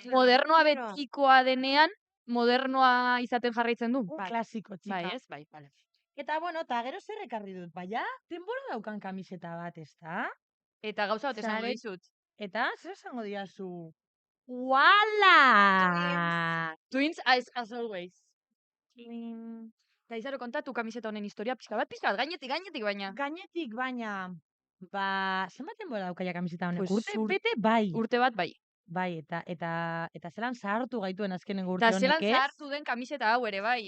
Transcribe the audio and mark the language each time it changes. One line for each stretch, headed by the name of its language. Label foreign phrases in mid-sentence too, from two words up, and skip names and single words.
Basque: Modernoa betikoa denean, modernoa izaten jarraitzen du. Un klasiko, txika. Bai, ez? Bai, vale. Eta, bueno, eta gero zer ekarri dut, baina, denbora daukan kamiseta bat, ez da? Eta gauza bat esango Zare- dizut. Eta, zer esango diazu? Uala!
English: Twins as always.
Basque: Eta izaro kontatu kamiseta honen historia pixka bat, gainetik baina. Gainetik, baina, zenbat denbora daukaia kamiseta honek? Pues Urte ur- bete, bai. Urte bat, bai. Bai, eta zelan zahartu gaituen azkenengo urte Eta honek, zelan ez? zahartu den kamiseta hau ere, bai.